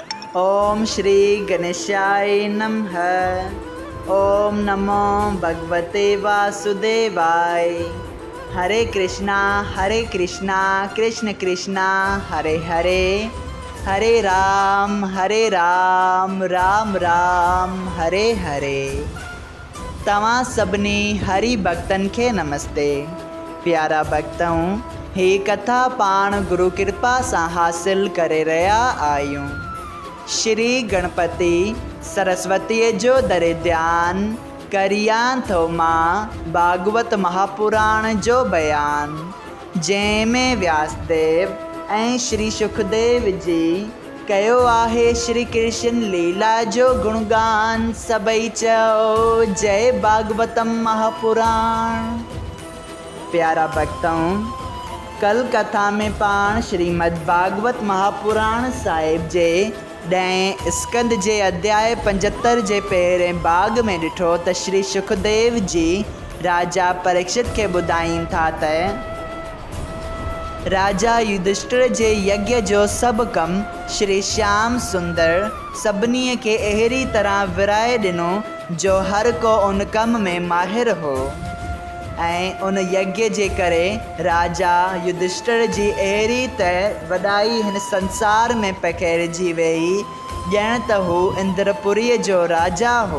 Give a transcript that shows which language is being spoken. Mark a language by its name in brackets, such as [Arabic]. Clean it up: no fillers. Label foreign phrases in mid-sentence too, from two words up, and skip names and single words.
[Sanskrit] ओम श्री गणेशाय नमः। ओम नमो भगवते वासुदेवाय। हरे कृष्णा कृष्ण कृष्णा हरे हरे, हरे राम राम राम हरे हरे। [Sindhi] तव्हां सभिनी हरि भक्तन खे नमस्ते। प्यारा भक्तों, ही कथा पाण गुरु कृपा सां हासिल करे रहा आहियूं। श्री गणपति सरस्वतीअ जो दरे ध्यान करियां थो मां भागवत महापुराण जो बयान, जंहिंमें व्यासदेव ऐं श्री सुखदेव जी कयो आहे श्री कृष्ण लीला जो गुणगान। सभई चओ जय भागवतम महापुराण। प्यारा भक्तों, कल कथा में पाण श्रीमद् भागवत महापुराण साहिब जे 10 स्कंद जे अध्याय 75 जे पहिरें भाग में ॾिठो त श्री सुखदेव जी राजा परीक्षित खे ॿुधाइनि था त राजा युधिष्ठिर जे यज्ञ जो सभु कमु श्री श्याम सुंदर सभिनी खे अहिड़ी तरह विराए ॾिनो जो हर को उन कम में माहिर हो, ऐं उन यज्ञ जे करे राजा युधिष्ठिर जी अहिड़ी त वॾाई हिन संसार में पखेड़िजी वई ॼण त हू इंद्रपुरीअ जो राजा हो।